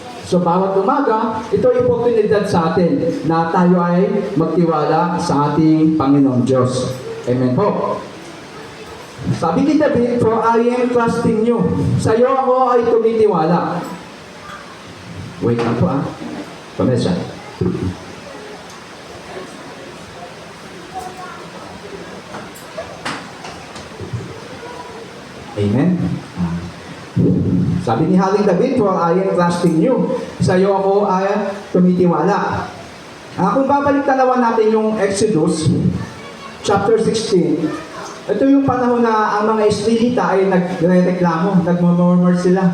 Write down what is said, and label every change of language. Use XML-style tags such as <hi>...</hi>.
<tl>So, bawat umaga, ito ay oportunidad sa atin na tayo ay magtiwala sa ating Panginoong Diyos. Amen po. Sabi ni David,</tl> <en>for I am trusting you.</en> <tl>Sa iyo ako ay tumitiwala. Wait lang po Pamesa. Amen. Sabi ni Haling David,</tl> <en>for I am trusting you.</en> <tl>Sa iyo ako ay tumitiwala. Kung babalik tanawan natin yung Exodus, chapter 16, ito yung panahon na ang mga Israelita ay nagre-reklamo, nagmumurmur sila.</tl>